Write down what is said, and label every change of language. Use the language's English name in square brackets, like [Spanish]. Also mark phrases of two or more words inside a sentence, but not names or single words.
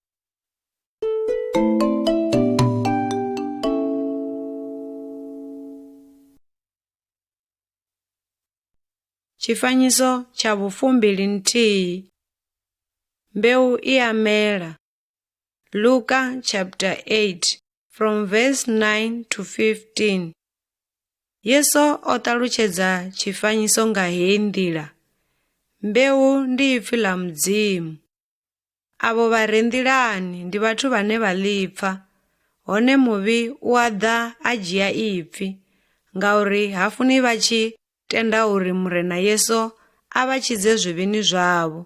[Venda] Tshifanyiso tsha vhufumbili nthihi. Mbeu i a mela. [English] Luka chapter 8 from verse 9 to 15. [Venda] Yesu o ṱalutshedza tshifanyiso nga heyi nḓila. Mbeu ndi ipfi ḽa Mudzimu. Avho vha re nḓilani ndi vhathu vhane vha ḽipfa, hone muvhi u a ḓa a dzhia ipfi, ngauri ha funi vha tshi tenda uri murena Yesu a vha tshidze zwivhini zwavho.